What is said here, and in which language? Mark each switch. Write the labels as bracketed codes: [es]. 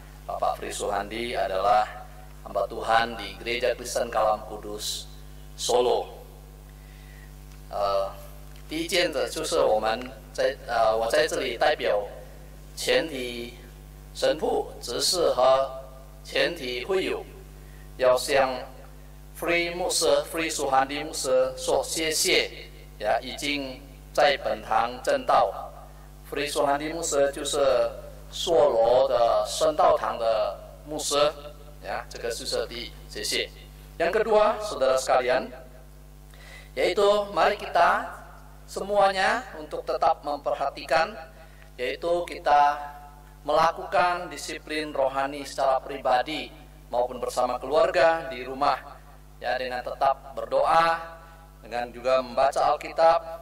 [id] Bapak Fri Suhandi adalah hamba Tuhan di Gereja Kristen Kalam Kudus Solo. [zh] 第一件的就是我在这里代表全体神父、执事和全体会友，要向 Free 牧师、Free Suhandi 牧师说谢谢，已经在本堂证道。 Free Suhandi 牧师就是硕罗的圣道堂的牧师，这个就是第一，谢谢。 [id] Yang kedua, saudara sekalian, yaitu mari kita semuanya untuk tetap memperhatikan, yaitu kita melakukan disiplin rohani secara pribadi maupun bersama keluarga di rumah, dengan tetap berdoa, dengan juga membaca Alkitab,